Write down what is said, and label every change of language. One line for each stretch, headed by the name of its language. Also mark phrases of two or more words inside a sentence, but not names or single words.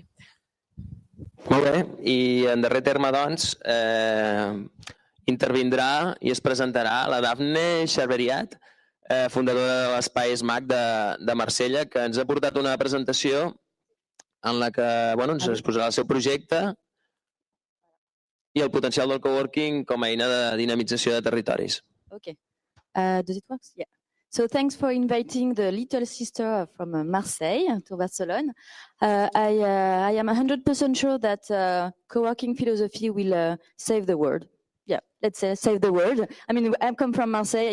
Catalan: Molt bé, i en darrer terme, doncs, intervindrà i es presentarà la Dafne Xarberiat, fundadora de l'Espai SMAC de Marsella, que ens ha portat una presentació en la que ens exposarà el seu projecte i el potencial del coworking com a eina de dinamització de territoris.
English: Okay. Does it work? Yeah. So thanks for inviting the little sister from Marseille to Barcelona. I am 100% sure that co-working philosophy will save the world. Yeah, let's say save the world. I mean, I come from Marseille.